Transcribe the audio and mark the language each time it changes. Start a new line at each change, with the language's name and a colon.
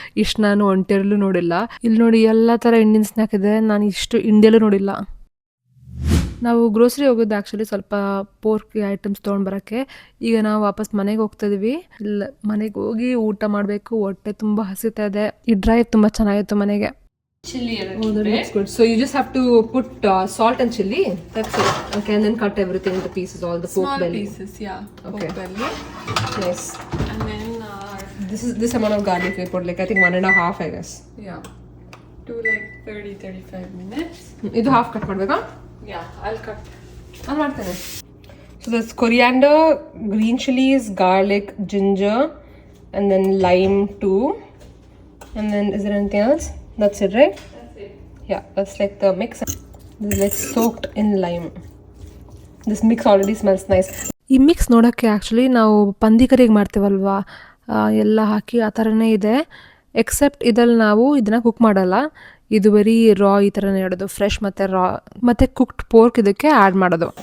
Kannada: ಇಷ್ಟು ನಾನು ಒಂಟೆರಲ್ಲೂ ನೋಡಿಲ್ಲ. ಇಲ್ಲಿ ನೋಡಿ ಎಲ್ಲ ಥರ ಇಂಡಿಯನ್ ಸ್ನ್ಯಾಕ್ ಇದೆ, ನಾನು ಇಷ್ಟು ಇಂಡಿಯಲ್ಲೂ ನೋಡಿಲ್ಲ. ನಾವು ಗ್ರೋಸರಿ ಹೋಗೋದು ಆ್ಯಕ್ಚುಲಿ ಸ್ವಲ್ಪ ಪೋರ್ಕ್ ಐಟಮ್ಸ್ ತೊಗೊಂಡ್ಬರೋಕ್ಕೆ. ಈಗ ನಾವು ವಾಪಸ್ ಮನೆಗೆ ಹೋಗ್ತಾ ಇದೀವಿ. ಇಲ್ಲ, ಮನೆಗೆ ಹೋಗಿ ಊಟ ಮಾಡಬೇಕು, ಹೊಟ್ಟೆ ತುಂಬ ಹಸಿತಾ ಇದೆ. ಈ ಡ್ರೈವ್ ತುಂಬ ಚೆನ್ನಾಗಿತ್ತು ಮನೆಗೆ.
English: Chili and Oh, that looks good. So you just have to put salt and chili. That's it. Okay, and then cut everything into pieces, all the pork small belly. pieces, yeah. Okay. Pork belly. Nice. And then, This amount of garlic we put, like I think 1.5, I guess. yeah, do like 30-35 minutes.
Kannada: Idu half cut madbeka?
English: Yeah, I'll cut.
Kannada: ನಾನು ಮಾಡ್ತೇನೆ.
English: So there's coriander, green chilies, garlic, ginger, and then lime too. And then is there anything else? That's it, right? That's it. Yeah, that's like the mix. This is like soaked in lime. This mix already smells nice.
Kannada: ಈ mix ನೋಡೋಕ್ಕೆ actually ನಾವು ಪಂದಿ ಕರಿಗೆ ಮಾಡ್ತೀವಲ್ವಾ, ಎಲ್ಲ ಹಾಕಿ ಆ ಥರನೇ ಇದೆ. Accept ಇದ್ರಲ್ಲಿ ನಾವು ಇದನ್ನು ಕುಕ್ ಮಾಡಲ್ಲ. ಇದು ಬರೀ ರಾ ಈ ಥರನೇ ಇಡೋದು, ಫ್ರೆಶ್ ಮತ್ತು ರಾ ಮತ್ತು ಕುಕ್ಡ್ ಪೋರ್ಕ್ ಇದಕ್ಕೆ ಆ್ಯಡ್ ಮಾಡೋದು.